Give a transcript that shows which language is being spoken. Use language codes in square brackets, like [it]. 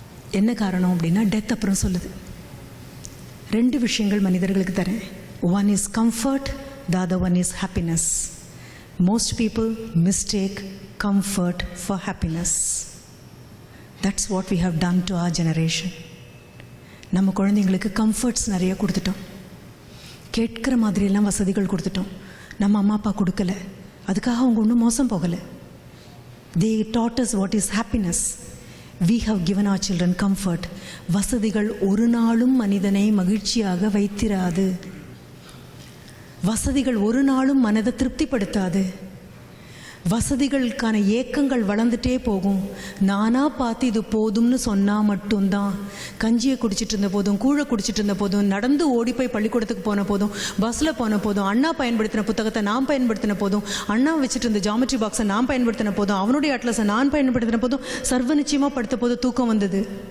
[ta] என்ன காரணம் அப்படின்னா, டெத் அப்புறம் சொல்லுது, 2 விஷயங்கள் மனிதர்களுக்கு தரேன். [en] One is comfort, the other one is happiness. Most people mistake comfort for happiness. That's what we have done to our generation. [ta] நம்ம குழந்தைங்களுக்கு கம்ஃபர்ட்ஸ் நிறைய கொடுத்துட்டோம், கேட்குற மாதிரியெல்லாம் வசதிகள் கொடுத்துட்டோம். நம்ம அம்மா அப்பா கொடுக்கல, அதுக்காக அவங்க ஒன்றும் மோசம் போகலை. [en] they taught us what is happiness. we have given our children comfort. [ta] வசதிகள் ஒரு நாளும் மனிதனை மகிழ்ச்சியாக வைத்திராது. வசதிகள் ஒரு நாளும் மனதை திருப்திப்படுத்தாது. வசதிகளுக்கான ஏக்கங்கள் வளர்ந்துட்டே போகும். நானாக பார்த்து இது போதும்னு சொன்னால் மட்டும்தான். கஞ்சியை குடிச்சிட்டு இருந்த போதும், கூழை குடிச்சிட்டு இருந்த போதும், நடந்து ஓடி போய் பள்ளிக்கூடத்துக்கு போன போதும், பஸ்ஸில் போன போதும், அண்ணா பயன்படுத்தின புத்தகத்தை நான் பயன்படுத்தின போதும், அண்ணா வச்சுட்டு இருந்த ஜாமெட்ரி பாக்ஸை நான் பயன்படுத்தின போதும், அவனுடைய அட்லஸை நான் பயன்படுத்தின போதும், சர்வ நிச்சயமாக படுத்த போது தூக்கம் வந்தது.